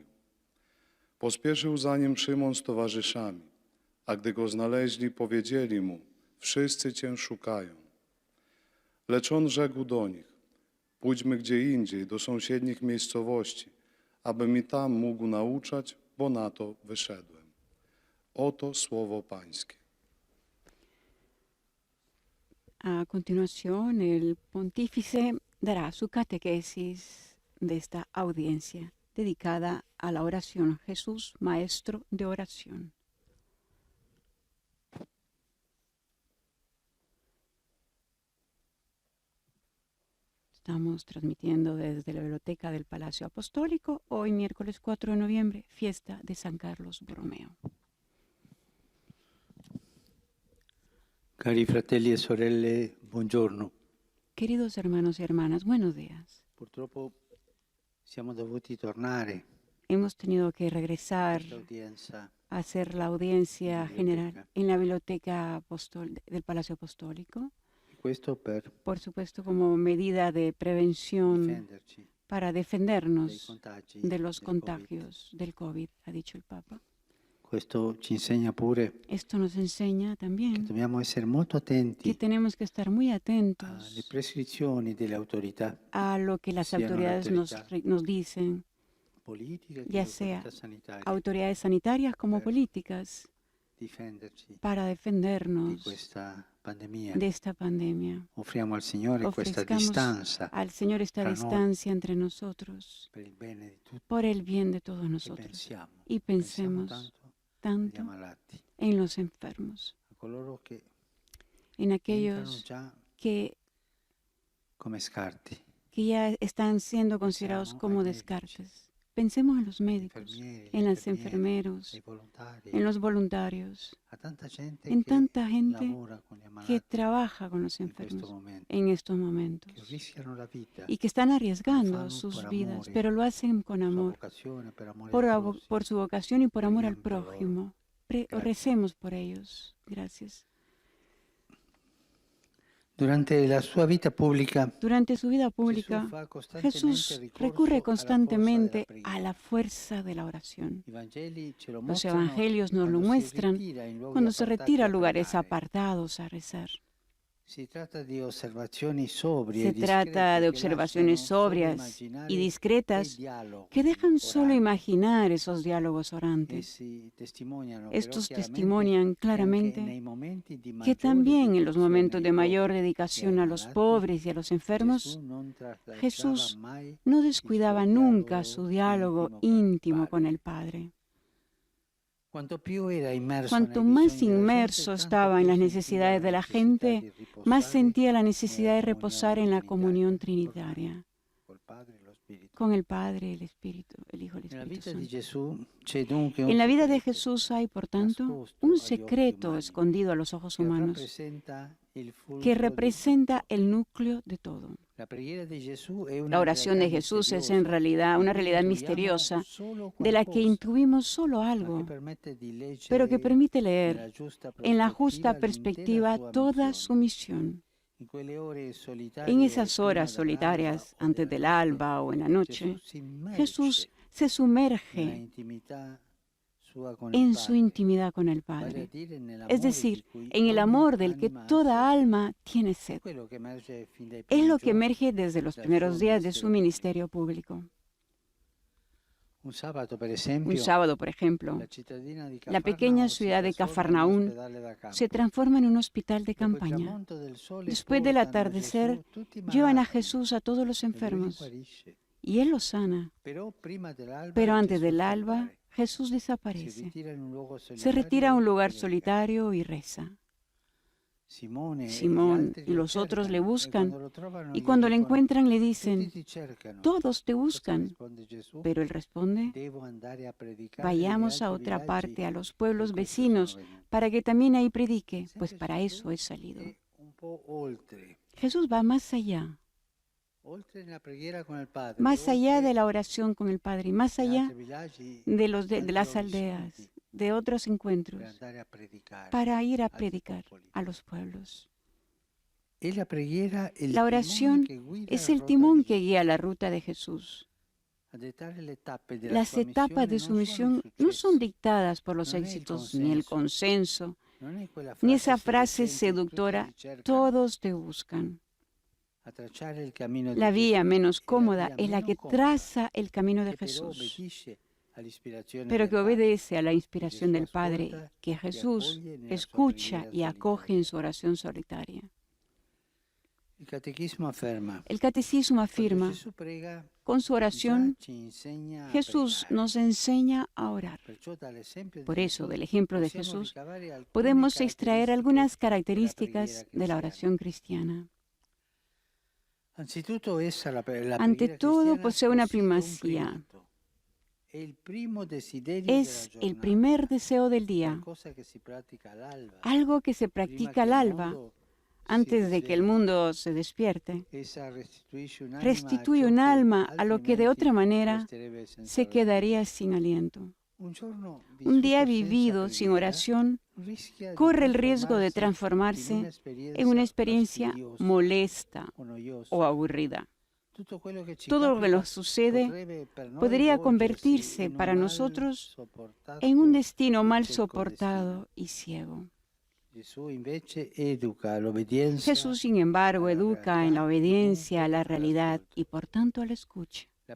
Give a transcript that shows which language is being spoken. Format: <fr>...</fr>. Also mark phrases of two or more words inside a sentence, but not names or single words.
<pl>Pospieszył za nim Szymon z towarzyszami, a gdy go znaleźli, powiedzieli mu: wszyscy Cię szukają. Lecz on rzekł do nich: pójdźmy gdzie indziej, do sąsiednich miejscowości, abym i tam mógł nauczać, bo na to wyszedłem. Oto słowo Pańskie.</pl> <es>A continuación, el pontífice dará su catequesis de esta audiencia dedicada a la oración. Jesús, maestro de oración. Estamos transmitiendo desde la Biblioteca del Palacio Apostólico, hoy miércoles 4 de noviembre, fiesta de San Carlos Borromeo.</es> <it>Cari fratelli e sorelle, buongiorno.</it> <es>Queridos hermanos y hermanas, buenos días.</es> <it>Purtroppo siamo dovuti tornare</it> <es>Hemos tenido que regresar</es> <it>all'udienza</it> <es>a hacer la audiencia general en la Biblioteca del Palacio Apostólico.</es> <it>questo per</it> <es>Por supuesto, como medida de prevención</es> <it>difenderci</it> <es>para</es> <it>dai</it> <es>defendernos</es> <it>contagi</it> <es>de los del contagios del COVID, ha dicho el Papa.</es> <it>Questo ci insegna pure</it> <es>Esto nos enseña</es> <it>che</it> <es>también</es> <it>dobbiamo essere molto</it> <es>que</es> <it>attenti</it> <es>tenemos que estar muy</es> <it>alle</it> <es>atentos</es> <it>prescrizioni delle autorità</it> <es>a lo que las</es> <it>siano le</it> <es>autoridades</es> <it>autorità</it> <es>nos dicen,</es> <it>politiche che</it> <es>ya</es> <it>le</it> <es>sea</es> <it>autorità sanitarie,</it> <es>autoridades sanitarias como políticas,</es> <it>difenderci</it> <es>para</es> <it>di</it> <es>defendernos</es> <it>questa pandemia.</it> <es>de esta pandemia.</es> <it>Offriamo al Signore questa</it> <es>Ofrezcamos</es> <it>distanza</it> <es>al Señor esta</es> <it>tra noi</it> <es>distancia entre nosotros</es> <it>per il bene di tutti</it> <es>por el bien de todos</es> <it>e</it> <es>nosotros. Y pensemos</es> <it>tanto</it> <es>tanto</es> <it>agli ammalati,</it> <es>en los enfermos,</es> <it>a coloro che</it> <es>en</es> <it>entrano</it> <es>aquellos</es> <it>già</it> <es>que</es> <it>come scarti,</it> <es>ya están siendo considerados como descartes. Pensemos en los médicos, en los enfermeros,</es> <it>ai volontari,</it> <es>en los voluntarios,</es> <it>a tanta gente</it> <es>en</es> <it>che</it> <es>tanta gente</es> <it>lavora con gli</it> <es>que</es> <it>ammalati</it> <es>trabaja con los</es> <it>in questo</it> <es>enfermos</es> <it>momento,</it> <es>en estos momentos</es> <it>che rischiano la vita,</it> <es>y que están arriesgando</es> <it>fanno</it> <es>sus por vidas,</es> <it>amore,</it> <es>pero lo hacen con</es> <it>sua</it> <es>amor,</es> <it>vocazione, per amore al prossimo.</it> <es>por su vocación y por amor al</es> <it>Preghiamo per loro.</it> <es>prójimo. Gracias. Recemos por ellos. Gracias.</es> <it>Durante la sua vita pubblica,</it> <es>Durante su vida pública,</es> <it>Gesù fa costantemente</it> <es>Jesús</es> <it>ricorso</it> <es>recurre</es> <it>alla</it> <es>constantemente</es> <it>forza della</it> <es>a la fuerza de la oración.</es> <it>I Vangeli ce lo</it> <es>Los</es> <it>mostrano</it> <es>evangelios nos lo</es> <it>quando si</it> <es>muestran</es> <it>ritira in luoghi</it> <es>cuando se</es> <it>appartati</it> <es>retira a</es> <it>a</it> <es>lugares</es> <it>pregare.</it> <es>apartados a rezar.</es> <it>Si tratta di osservazioni sobrie</it> <es>Se</es> <it>e discrete</it> <es>trata de</es> <it>che</it> <es>observaciones</es> <it>lasciano solo</it> <es>sobrias</es> <it>immaginare</it> <es>y discretas</es> <it>quel dialogo</it> <es>que dejan solo</es> <it>orale.</it> <es>imaginar esos diálogos orantes.</es> <it>Essi testimoniano</it> <es>Estos</es> <it>però</it> <es>testimonian</es> <it>chiaramente che anche</it> <es>claramente</es> <it>nei momenti di</it> <es>que</es> <it>maggiore</it> <es>también en los</es> <it>dedizione</it> <es>momentos de</es> <it>ai</it> <es>mayor</es> <it>poveri</it> <es>dedicación</es> <it>e</it> <es>a</es> <it>ai</it> <es>los</es> <it>malati,</it> <es>pobres y a los enfermos,</es> <it>Gesù non tralasciava</it> <es>Jesús</es> <it>mai</it> <es>no</es> <it>il</it> <es>descuidaba</es> <it>suo</it> <es>nunca</es> <it>dialogo</it> <es>su diálogo íntimo con el Padre.</es> <it>Quanto più era immerso</it> <es>Cuanto</es> <it>nei</it> <es>más</es> <it>bisogni della</it> <es>inmerso</es> <it>gente,</it> <es>estaba</es> <it>tanto</it> <es>en</es> <it>più</it> <es>las</es> <it>sentiva</it> <es>necesidades de la</es> <it>necessità</it> <es>gente,</es> <it>di riposare</it> <es>más sentía la necesidad de</es> <it>nella</it> <es>reposar en</es> <it>comunione</it> <es>la comunión</es> <it>trinitaria,</it> <es>trinitaria</es> <it>col Padre e lo Spirito.</it> <es>con el Padre, el Espíritu, el Hijo y el</es> <it>Nella</it> <es>Espíritu</es> <it>vita di</it> <es>Santo.</es> <it>Gesù c'è dunque un</it> <es>En la vida de</es> <it>segreto</it> <es>Jesús hay, por tanto,</es> <it>nascosto</it> <es>un</es> <it>agli occhi</it> <es>secreto</es> <it>umani</it> <es>escondido a los ojos</es> <it>che</it> <es>humanos</es> <it>rappresenta il fulcro</it> <es>que</es> <it>di</it> <es>representa el núcleo de todo.</es> <it>La preghiera di Gesù è una</it> <es>La oración de</es> <it>realtà</it> <es>Jesús es</es> <it>misteriosa</it> <es>en realidad una</es> <it>di cui</it> <es>realidad</es> <it>intuiamo</it> <es>misteriosa</es> <it>solo</it> <es>de la que</es> <it>qualcosa,</it> <es>intuimos solo</es> <it>ma che</it> <es>algo,</es> <it>permette di leggere</it> <es>pero que permite</es> <it>nella</it> <es>leer</es> <it>giusta</it> <es>en la justa</es> <it>l'intera</it> <es>perspectiva</es> <it>sua</it> <es>toda su</es> <it>missione.</it> <es>misión.</es> <it>In quelle ore solitarie</it> <es>En esas</es> <it>prima</it> <es>horas</es> <it>dell'alba</it> <es>solitarias,</es> <it>o</it> <es>antes</es> <it>della</it> <es>del</es> <it>notte,</it> <es>alba o en la noche,</es> <it>Gesù si immerge</it> <es>Jesús se</es> <it>nella</it> <es>sumerge</es> <it>intimità sua con il</it> <es>en su</es> <it>Padre,</it> <es>intimidad con el</es> <it>vale a</it> <es>Padre,</es> <it>dire</it> <es>es</es> <it>nell'amore</it> <es>decir,</es> <it>di cui</it> <es>en el</es> <it>ogni</it> <es>amor del que</es> <it>anima ha</it> <es>toda</es> <it>sete.</it> <es>alma tiene sed.</es> <it>Quello che emerge fin dai</it> <es>Es</es> <it>primi</it> <es>lo que</es> <it>giorni</it> <es>emerge desde los</es> <it>dal</it> <es>primeros</es> <it>suo</it> <es>días de su ministerio ministerio público. Un sábado,</es> <it>per</it> <es>Un</es> <it>esempio,</it> <es>sábado, por ejemplo,</es> <it>la cittadina di</it> <es>la pequeña</es> <it>Cafarnao si</it> <es>ciudad de</es> <it>trasforma in</it> <es>Cafarnaún</es> <it>ospedale da campo.</it> <es>se transforma en un hospital de</es> <it>Dopo il</it> <es>campaña.</es> <it>tramonto del sole</it> <es>Después del</es> <it>portano a</it> <es>atardecer,</es> <it>Gesù tutti i</it> <es>llevan a</es> <it>malati</it> <es>Jesús a todos los</es> <it>e lui li</it> <es>enfermos</es> <it>guarisce.</it> <es>y Él los sana.</es> <it>Però prima dell'alba</it> <es>Pero antes</es> <it>Gesù</it> <es>del</es> <it>scompare.</it> <es>alba, Jesús</es> <it>Si</it> <es>desaparece.</es> <it>ritira in un luogo</it> <es>Se retira a un lugar</es> <it>solitario</it> <es>solitario y reza.</es> <it>Simone e gli</it> <es>Simón</es> <it>altri</it> <es>y</es> <it>lo</it> <es>los otros le</es> <it>cercano,</it> <es>buscan,</es> <it>e quando lo trovano</it> <es>y</es> <it>gli</it> <es>cuando le</es> <it>dicono,</it> <es>encuentran le</es> <it>"Tutti</it> <es>dicen,</es> <it>ti cercano".</it> <es>todos te</es> <it>Cosa</it> <es>buscan.</es> <it>risponde Gesù?</it> <es>Pero Él responde,</es> <it>Devo andare a predicare</it> <es>vayamos</es> <it>negli</it> <es>a</es> <it>altri</it> <es>otra</es> <it>villaggi,</it> <es>parte, a los</es> <it>per</it> <es>pueblos</es> <it>questo</it> <es>vecinos,</es> <it>sono venuto.</it> <es>para que también ahí predique, pues</es> <it>Sempre</it> <es>para</es> <it>Gesù</it> <es>eso he salido.</es> <it>è un po' oltre</it> <es>Jesús va más allá,</es> <it>nella preghiera con il Padre,</it> <es>más allá</es> <it>oltre</it> <es>de la oración con el Padre, más</es> <it>gli</it> <es>allá</es> <it>altri villaggi,</it> <es>de</es> <it>altri</it> <es>las</es> <it>luoghi</it> <es>aldeas,</es> <it>santi,</it> <es>de otros</es> <it>per</it> <es>encuentros,</es> <it>andare a predicare</it> <es>para ir a</es> <it>altri</it> <es>predicar</es> <it>popoli.</it> <es>a los pueblos.</es> <it>E la preghiera è il</it> <es>La</es> <it>timone</it> <es>oración</es> <it>che guida</it> <es>es</es> <it>la</it> <es>el</es> <it>rotta</it> <es>timón</es> <it>di</it> <es>que</es> <it>Gesù.</it> <es>guía la ruta de Jesús.</es> <it>A dettare le tappe della</it> <es>Las</es> <it>sua</it> <es>etapas de</es> <it>missione</it> <es>su</es> <it>non sono i</it> <es>misión no</es> <it>successi,</it> <es>son dictadas por los</es> <it>non è il</it> <es>éxitos ni el consenso,</es> <it>non è quella</it> <es>ni</es> <it>frase</it> <es>esa frase</es> <it>seducente,</it> <es>seductora,</es> <it>tutti ti cercano.</it> <es>todos te buscan.</es> <it>A tracciare il cammino di</it> <es>La vía</es> <it>Gesù</it> <es>menos</es> <it>è la</it> <es>cómoda</es> <it>via</it> <es>es la</es> <it>meno</it> <es>que</es> <it>comoda,</it> <es>traza el camino de</es> <it>che però</it> <es>Jesús,</es> <it>obbedisce all'ispirazione</it> <es>pero</es> <it>del</it> <es>que</es> <it>Padre.</it> <es>obedece a la inspiración</es> <it>Gesù</it> <es>del Padre,</es> <it>ascolta</it> <es>que y Jesús</es> <it>accoglie nella sua</it> <es>escucha</es> <it>preghiera</it> <es>y acoge</es> <it>solitaria.</it> <es>en su oración solitaria.</es> <it>Il catechismo afferma:</it> <es>El catecismo</es> <it>quando</it> <es>afirma,</es> <it>Gesù prega,</it> <es>con su</es> <it>già</it> <es>oración,</es> <it>ci insegna a</it> <es>Jesús</es> <it>pregare.</it> <es>nos enseña a orar.</es> <it>Perciò dall'esempio di</it> <es>Por eso,</es> <it>Gesù</it> <es>del ejemplo de</es> <it>possiamo</it> <es>Jesús,</es> <it>ricavare alcune</it> <es>podemos extraer algunas</es> <it>caratteristiche</it> <es>características</es> <it>della</it> <es>de la</es> <it>preghiera</it> <es>oración cristiana.</es> <it>Anzitutto essa, la</it> <es>Ante</es> <it>preghiera</it> <es>todo,</es> <it>cristiana,</it> <es>posee una</es> <it>possiede un</it> <es>primacía.</es> <it>primato. È il primo desiderio</it> <es>Es</es> <it>della</it> <es>el</es> <it>giornata,</it> <es>primer deseo del día,</es> <it>qualcosa che si pratica all'alba,</it> <es>algo que se</es> <it>prima</it> <es>practica</es> <it>che</it> <es>al</es> <it>il</it> <es>alba,</es> <it>mondo</it> <es>antes de que el</es> <it>svegli.</it> <es>mundo se despierte.</es> <it>Essa restituisce un'anima</it> <es>Restituye</es> <it>ciò</it> <es>un</es> <it>che</it> <es>alma a lo que de</es> <it>altrimenti</it> <es>otra manera</es> <it>resterebbe senza</it> <es>se</es> <it>respiro.</it> <es>quedaría sin aliento.</es> <it>Un giorno</it> <es>Un día</es> <it>vissuto senza</it> <es>vivido sin</es> <it>preghiera</it> <es>oración</es> <it>rischia di</it> <es>corre el riesgo de</es> <it>trasformarsi in</it> <es>transformarse en una experiencia</es> <it>fastidiosa</it> <es>molesta</es> <it>o noiosa.</it> <es>o aburrida. Todo lo que nos sucede podría convertirse para nosotros en un destino mal soportado y ciego. Jesús, sin embargo, educa en la obediencia a la realidad y por tanto a la escucha.</es>